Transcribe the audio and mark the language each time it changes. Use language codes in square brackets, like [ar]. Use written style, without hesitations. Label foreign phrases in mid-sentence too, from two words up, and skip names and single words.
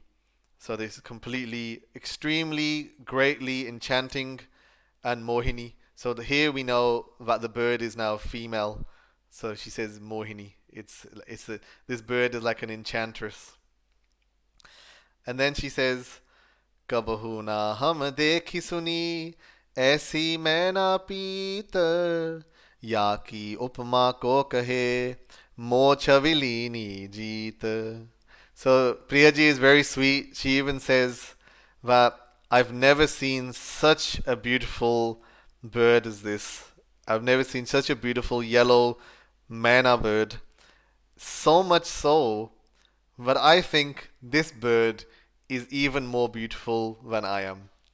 [en] So this is completely, extremely, greatly enchanting and Mohini. So here we know that the bird is now female. So she says Mohini. This bird is like an enchantress. And then she says, [bra] कबहु न हम देखी सुनी ऐसी मैना पीतर या की उपमा को कहे मो छबीलिनी जीत. [en] So Priyaji is very sweet. She even says that I've never seen such a beautiful bird as this. I've never seen such a beautiful yellow Maina bird. So much so, but I think this bird is even more beautiful than I am.